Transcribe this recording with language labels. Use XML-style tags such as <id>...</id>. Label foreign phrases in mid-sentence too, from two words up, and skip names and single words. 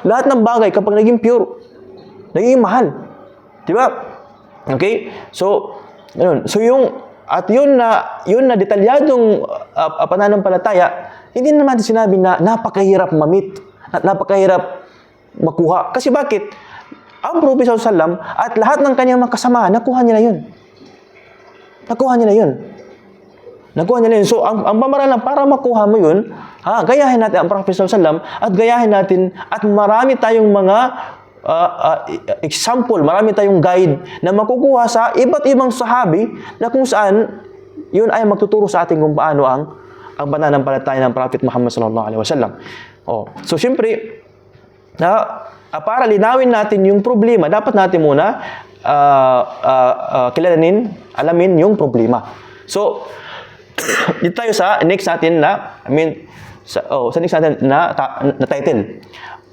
<tl>Lahat ng bagay, kapag naging pure, naging mahal. Di ba? Okay? So, yun na detalyadong pananampalataya, hindi naman sinabi na napakahirap mamit, napakahirap makuha. Kasi bakit? Ang Propeta</tl> <ar>sallallahu alaihi wasallam</ar> <tl>at lahat ng kanyang mga kasamahan, nakuha nila yun. So, ang pamamaraan para makuha mo yun, gayahin natin ang Propeta</tl> <ar>sallallahu alaihi wasallam</ar> <tl>at gayahin natin, at marami tayong mga example, marami tayong guide na makukuha sa iba't ibang sahabi na kung saan yun ay magtuturo sa atin kung paano ang pananampalataya ng Prophet Muhammad</tl> <ar>sallallahu alaihi wasallam.</ar> <tl>So siyempre, para linawin natin yung problema, dapat natin muna alamin yung problema. So dito tayo sa next natin na, sa next natin na title.</tl>